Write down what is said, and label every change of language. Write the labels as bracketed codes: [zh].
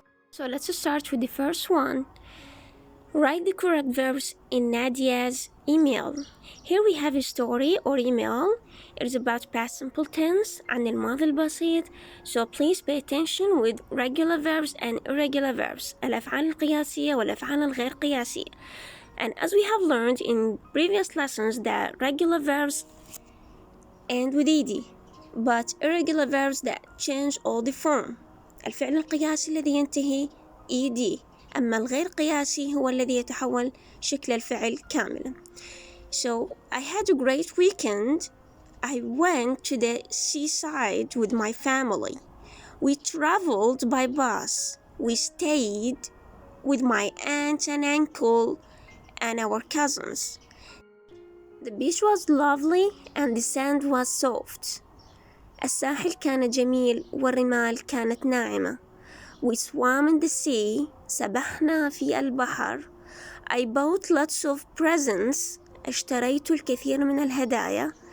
[en] So let's start with the first one. Write the correct verbs in Nadia's email. Here we have a story or email. It is about past simple tense [ar] عن الماضي البسيط. [en] So please pay attention with regular verbs and irregular verbs. [ar] الأفعال القياسية والأفعال الغير قياسية. [en] And as we have learned in previous lessons that regular verbs end with ed, but irregular verbs that change all the form. [ar] الفعل القياسي الذي ينتهي ed. أما الغير قياسي هو الذي يتحول شكل الفعل كاملا. [en] So I had a great weekend. I went to the seaside with my family. We traveled by bus. We stayed with my aunt and uncle and our cousins. The beach was lovely and the sand was soft. [ar] الساحل كان جميل والرمال كانت ناعمة. [en] We swam in the sea. [ar] سبحنا في البحر. [en] I bought lots of presents. [ar] اشتريت الكثير من الهدايا.